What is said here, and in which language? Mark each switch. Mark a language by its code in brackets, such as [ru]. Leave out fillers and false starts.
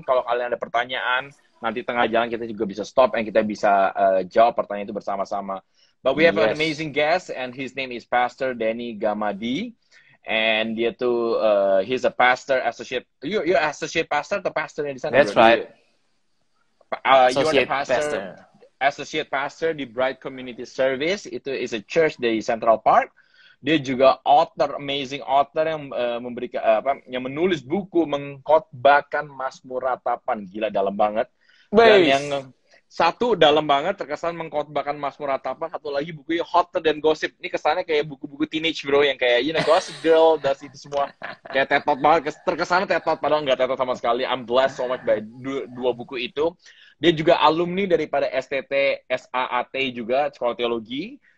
[id] Kalau kalian ada pertanyaan, nanti tengah jalan kita juga bisa [en] stop and [id] kita bisa jawab pertanyaan itu bersama-sama. [en] But we have an Yes. amazing guest and his name is Pastor Danny Gamadi. And [id] dia tuh, [en] he's a pastor, associate. You're associate pastor [id] atau pastor yang di sana? [en] That's right. You're the Associate pastor, associate pastor di Bright Community Service. [id] Itu [en] is a church di Central Park. [id] Dia juga author, [en] amazing author [id] yang memberikan yang menulis buku mengkhotbahkan Mazmur Ratapan. Gila, dalam banget. Dan yang satu dalam banget terkesan mengkhotbahkan Mazmur Ratapan, satu lagi bukunya Hotter Than Gossip. Ini kesannya kayak buku-buku teenage bro yang kayak Gossip Girl, das itu semua kayak tetot banget. Terkesannya tetot padahal nggak tetot sama sekali. [en] I'm blessed so much by [id] dua buku itu. Dia juga alumni daripada STT SAAT juga, Sekolah Teologi.